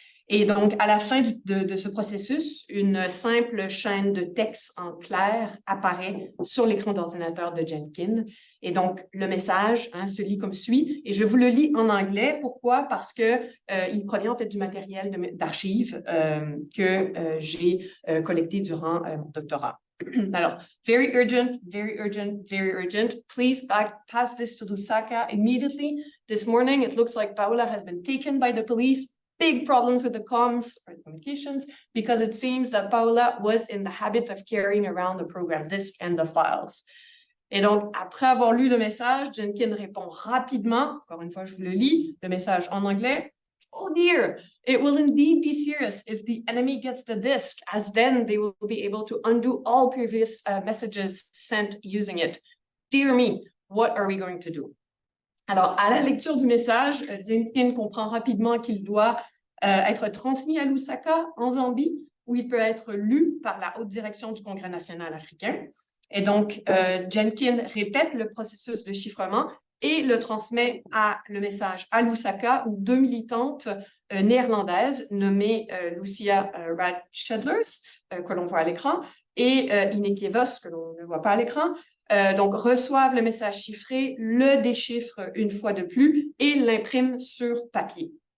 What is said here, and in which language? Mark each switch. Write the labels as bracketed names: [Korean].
[French] Et donc, à la fin de ce processus, une simple chaîne de texte en clair apparaît sur l'écran d'ordinateur de Jenkins. Et donc, le message se lit comme suit. Et je vous le lis en anglais. Pourquoi? Parce que il provient en fait du matériel d'archives que j'ai collecté durant mon doctorat. [English] Alors, very urgent, very urgent, very urgent. Please pass this to Lusaka immediately. This morning, it looks like Paula has been taken by the police. Big problems with the comms or communications because it seems that Paula was in the habit of carrying around the program disk and the files. [French] Et donc, après avoir lu le message, Jenkins répond rapidement, encore une fois, je vous le lis, le message en anglais. [English] Oh dear, it will indeed be serious if the enemy gets the disk, as then they will be able to undo all previous messages sent using it. Dear me, what are we going to do? [French] Alors, à la lecture du message, Jenkins comprend rapidement qu'il doit être transmis à Lusaka, en Zambie, où il peut être lu par la haute direction du Congrès national africain. Et donc, Jenkins répète le processus de chiffrement et le transmet le message à Lusaka, où 2 militantes néerlandaises nommées Lucia Radschedlers, que l'on voit à l'écran, et Ineke Vos, que l'on ne voit pas à l'écran, donc reçoivent le message chiffré, le déchiffrent une fois de plus et l'impriment sur papier.